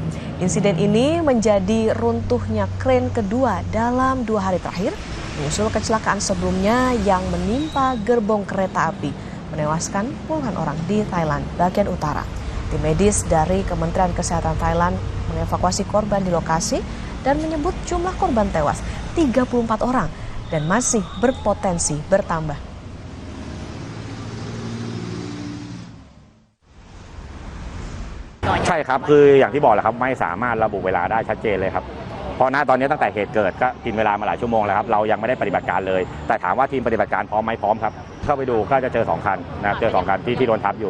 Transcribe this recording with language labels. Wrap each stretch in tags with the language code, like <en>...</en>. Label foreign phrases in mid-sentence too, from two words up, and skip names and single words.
<id>Insiden ini menjadi runtuhnya kren kedua dalam 2 hari terakhir, menyusul kecelakaan sebelumnya yang menimpa gerbong kereta api, menewaskan puluhan orang di Thailand bagian utara. Tim medis dari Kementerian Kesehatan Thailand mengevakuasi korban di lokasi dan menyebut jumlah korban tewas 34 orang dan masih berpotensi bertambah.</id> <th>ใช่ครับคืออย่างที่บอกแหละครับไม่สามารถระบุเวลาได้ชัดเจนเลยครับเพราะณตอนนี้ตั้งแต่เหตุเกิดก็กินเวลามาหลายชั่วโมงแล้วครับเรายังไม่ได้ปฏิบัติการเลยแต่ถามว่าทีมปฏิบัติการพร้อมไหมพร้อมครับเข้าไปดูก็จะเจอ2 คันนะครับเจอ2 คันที่โดนทับอยู่</th>